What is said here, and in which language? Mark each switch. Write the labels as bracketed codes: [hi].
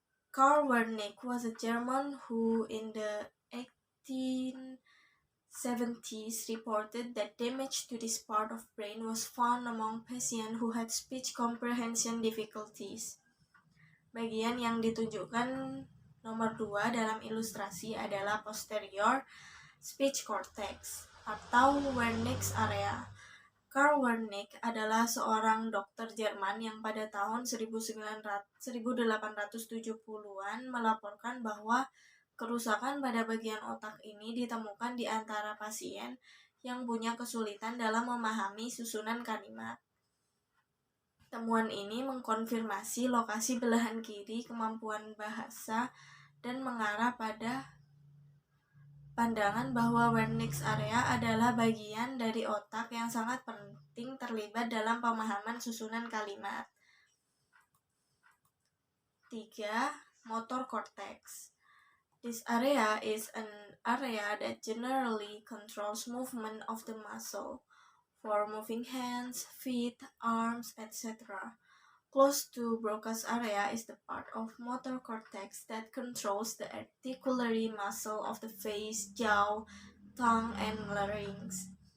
[en] Karl Wernicke was a German who in the 1870s reported that damage to this part of brain was found among patients who had speech comprehension difficulties. [id] Bagian yang ditunjukkan nomor 2 dalam ilustrasi adalah posterior speech cortex atau Wernicke's area. Karl Wernicke adalah seorang dokter Jerman yang pada tahun 1870-an melaporkan bahwa kerusakan pada bagian otak ini ditemukan di antara pasien yang punya kesulitan dalam memahami susunan kalimat. Temuan ini mengkonfirmasi lokasi belahan kiri kemampuan bahasa dan mengarah pada pandangan bahwa Wernicke's area adalah bagian dari otak yang sangat penting terlibat dalam pemahaman susunan kalimat. [en] 3. Motor cortex. This area is an area that generally controls movement of the muscle for moving hands, feet, arms, etc. Close to Broca's area is the part of motor cortex that controls the articulatory muscle of the face, jaw, tongue, and larynx.